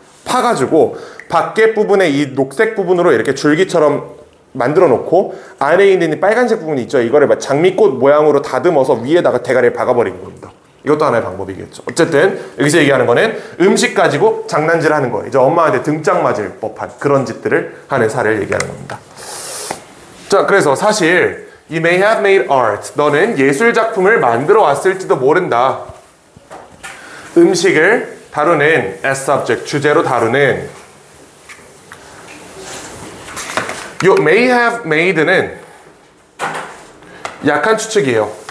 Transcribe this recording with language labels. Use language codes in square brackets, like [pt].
[ko] 파가지고 밖에 부분에 이 녹색 부분으로 이렇게 줄기처럼 만들어 놓고 안에 있는 이 빨간색 부분이 있죠. 이거를 장미꽃 모양으로 다듬어서 위에다가 대가리를 박아버리는 겁니다. 이것도 하나의 방법이겠죠. 어쨌든 여기서 얘기하는 거는 음식 가지고 장난질하는 거예요. 이제 엄마한테 등짝 맞을 법한 그런 짓들을 하는 사례를 얘기하는 겁니다. 자, 그래서 사실 [en] You may have made art. [ko] 너는 예술 작품을 만들어 왔을지도 모른다. 음식을 다루는 [en] as subject, [ko] 주제로 다루는 요 [en] may have made [ko] 는 약한 추측이에요.